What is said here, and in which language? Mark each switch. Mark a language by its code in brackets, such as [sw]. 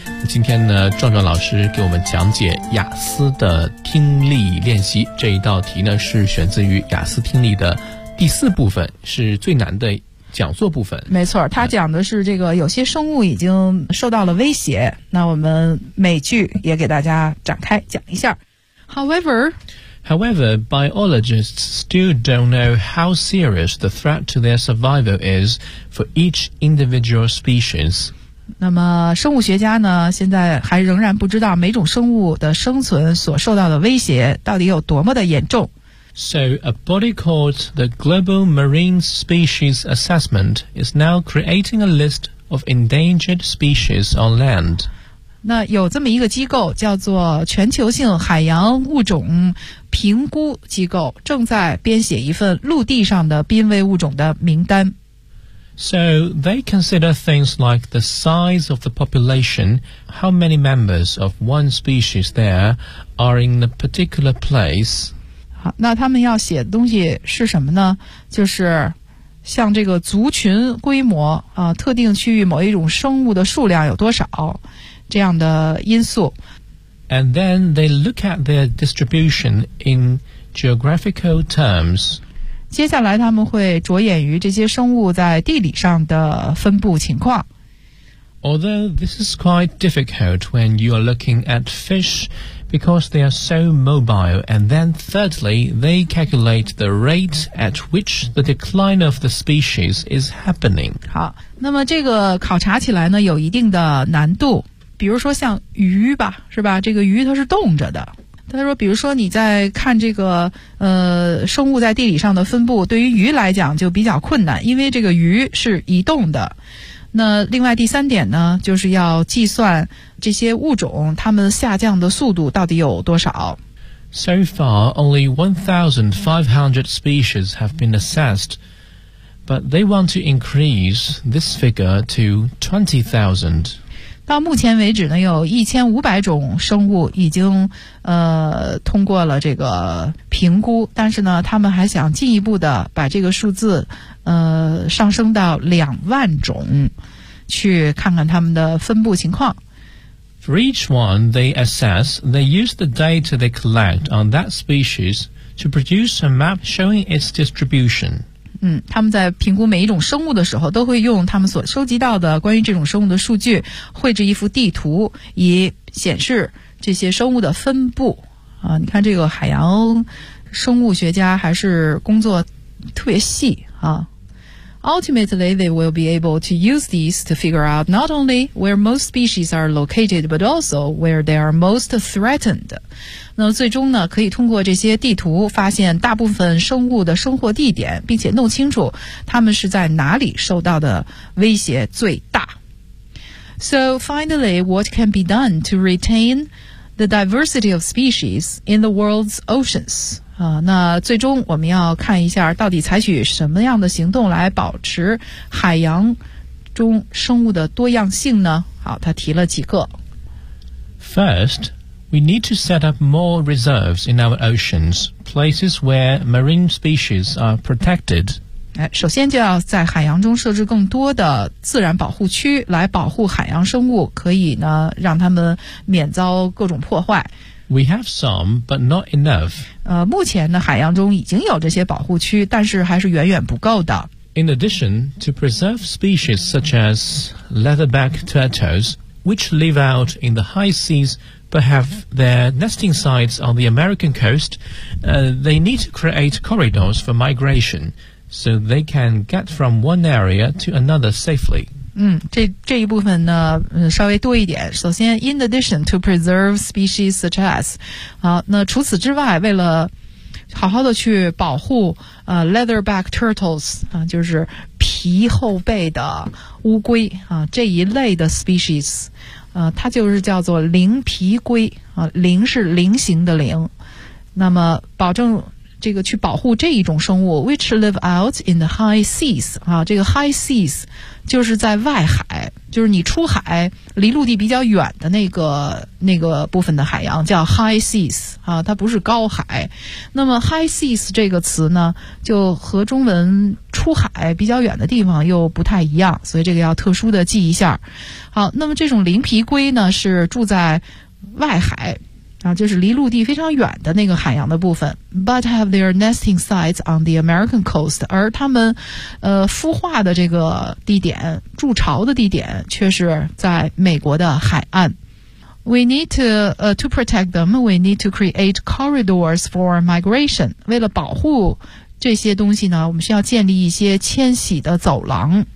[zh] 今天呢，壮壮老师给我们讲解雅思的听力练习，这一道题呢是选自于雅思听力的第四部分，是最难的讲座部分。没错，他讲的是这个有些生物已经受到了威胁，那我们每句也给大家展开讲一下。 [en] However, biologists still don't know how serious the threat to their survival is for each individual species. [zh] 那么生物学家呢，现在还仍然不知道每种生物的生存所受到的威胁到底有多么的严重。 [en] So a body called the Global Marine Species Assessment is now creating a list of endangered species on land. [zh] 那有这么一个机构叫做全球性海洋物种评估机构，正在编写一份陆地上的濒危物种的名单。 [en] So they consider things like the size of the population, how many members of one species there are in a particular place. [zh] 好，那他们要写的东西是什么呢？就是像这个族群规模啊，特定区域某一种生物的数量有多少这样的因素。 [en] And then they look at their distribution in geographical terms. [zh] 接下来他们会着眼于这些生物在地理上的分布情况。 [en] Although this is quite difficult when you are looking at fish because they are so mobile. And then thirdly, they calculate the rate at which the decline of the species is happening. [zh] 好，那么这个考察起来呢，有一定的难度。比如说像鱼吧，是吧，这个鱼它是动着的。他说比如说你在看这个生物在地理上的分布，对于鱼来讲就比较困难，因为这个鱼是移动的。那另外第三点呢，就是要计算这些物种它们下降的速度到底有多少。 [en] So far, only 1,500 species have been assessed, but they want to increase this figure to 20,000. [zh] 到目前为止呢，有1500种生物已经通过了这个评估，但是呢他们还想进一步的把这个数字上升到20000种，去看看他们的分布情况。 [en] For each one they assess, they use the data they collect on that species to produce a map showing its distribution. [zh] 他们在评估每一种生物的时候，都会用他们所收集到的关于这种生物的数据绘制一幅地图，以显示这些生物的分布。你看这个海洋生物学家还是工作特别细啊。 [en] Ultimately, they will be able to use these to figure out not only where most species are located, but also where they are most threatened. [zh] 那最终呢，可以通过这些地图发现大部分生物的生活地点，并且弄清楚它们是在哪里受到的威胁最大。 [en] So finally, what can be done to retain the diversity of species in the world's oceans? [zh] 那最终我们要看一下到底采取什么样的行动来保持海洋中生物的多样性呢？好，他提了几个。 [en] First, we need to set up more reserves in our oceans, places where marine species are protected. [zh] 首先就要在海洋中设置更多的自然保护区来保护海洋生物，可以呢让它们免遭各种破坏。 [en] We have some, but not enough. [zh] 目前呢海洋中已经有这些保护区，但是还是远远不够的。 [en] In addition, to preserve species such as leatherback turtles, which live out in the high seas but have their nesting sites on the American coast, they need to create corridors for migration so they can get from one area to another safely. [zh] 这一部分呢稍微多一点。首先 [en] in addition to preserve species such as, [zh] 那除此之外为了好好的去保护leatherback turtles, 就是皮后背的乌龟这一类的 species, 它就是叫做鳞皮龟鳞是鳞形的鳞。那么保证这个去保护这一种生物 [en] which live out in the high seas, [zh] 这个 high seas,就是在外海，就是你出海离陆地比较远的那个部分的海洋叫 high seas, 它不是高海。那么 high seas 这个词呢就和中文出海比较远的地方又不太一样，所以这个要特殊的记一下。好，那么这种鳞皮龟呢是住在外海就是离陆地非常远的那个海洋的部分。 [en] But have their nesting sites on the American coast. [zh] 而他们孵化的这个地点筑巢的地点却是在美国的海岸。 [en] We need to protect them. We need to create corridors for migration. [zh] 为了保护这些东西呢我们需要建立一些迁徙的走廊。